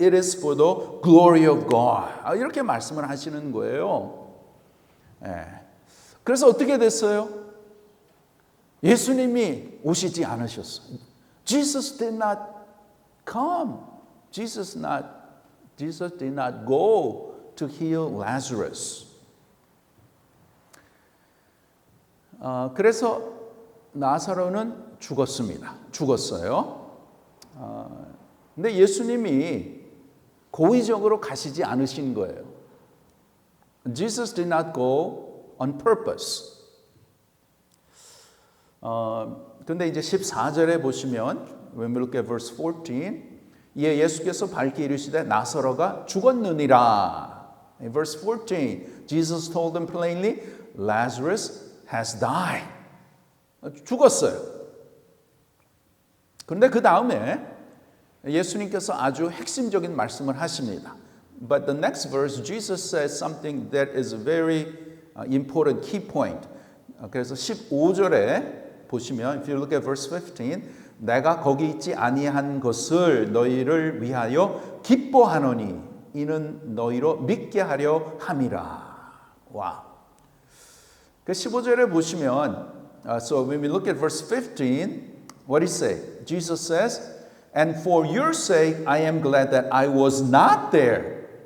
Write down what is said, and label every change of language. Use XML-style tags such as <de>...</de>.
<en>It is for the glory of God.</en> <ko>이렇게 말씀을 하시는 거예요. 그래서 어떻게 됐어요? 예수님이 오시지 않으셨어요.</ko> <en>Jesus did not come. Jesus did not go to heal Lazarus.</en> <ko>그래서 나사로는 죽었어요. 근데 예수님이 고의적으로 가시지 않으신 거예요.</ko> <en>Jesus did not go on purpose.</en> <ko>근데 이제 14절에 보시면</ko> <en>when we look at verse 14</en> <ko>이에 예수께서 밝히 이르시되 나사로가 죽었느니라.</ko> <en>In verse 14 Jesus told them plainly Lazarus has died.</en> <ko>죽었어요. 그런데 그 다음에 예수님께서 아주 핵심적인 말씀을 하십니다.</ko> <en>But the next verse Jesus says something that is a very important key point.</en> <ko>그래서 15절에 보시면</ko> <en>if you look at verse 15</en> <ko>내가 거기 있지 아니한 것을 너희를 위하여 기뻐하노니 이는 너희로 믿게 하려 함이라. 와. 그 15절에 보시면</ko> <en>so when we look at verse 15 what he say? Jesus says and for your sake I am glad that I was not there.</en>